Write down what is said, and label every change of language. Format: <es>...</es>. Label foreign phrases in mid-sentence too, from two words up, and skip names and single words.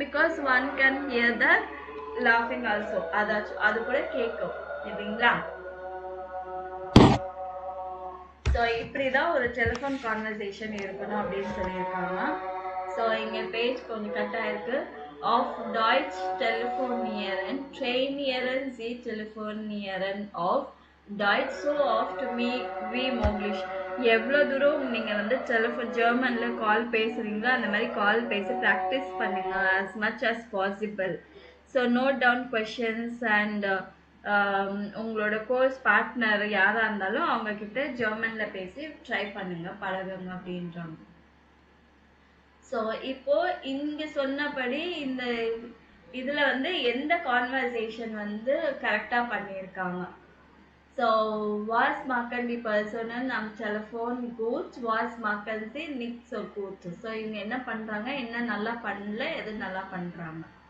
<en>because one can hear the laughing also,</en> <ta>அது கூட கேட்கும் இல்லைங்களா. ஸோ இப்படி தான் ஒரு</ta> <en>telephone conversation</en> <ta>இருக்கணும் அப்படின்னு சொல்லியிருக்காங்க. ஸோ இங்கே பேஜ் கொஞ்சம் கட்டாக இருக்குது.</ta> <de>Auf Deutsch telefonieren, trainieren Sie telefonieren auf Deutsch so oft wie möglich.</de> <ta>எவ்வளோ தூரம் நீங்கள் வந்து ஜெர்மனில் கால் பேசுகிறீங்களோ அந்த மாதிரி கால் பேசி ப்ராக்டிஸ் பண்ணுங்க</ta> <en>as much as possible.</en> <ta>ஸோ</ta> <en>note down questions and</en> <ta>உங்களோட</ta> <en>course partner</en> <ta>யாராக இருந்தாலும் அவங்கக்கிட்ட ஜெர்மனில் பேசி ட்ரை பண்ணுங்க, பழகுங்க அப்படின்றாங்க. ஸோ இப்போ இங்கே சொன்னபடி இந்த இதில் வந்து எந்த கான்வர்சேஷன் வந்து கரெக்டாக பண்ணியிருக்காங்க.</ta> <de>so was machen die Personen am Telefon gut, was machen sie nicht so gut.</de> <ta>ஸோ இவங்க என்ன பண்ணுறாங்க, என்ன நல்லா பண்ணல, எது நல்லா பண்ணுறாங்க.</ta>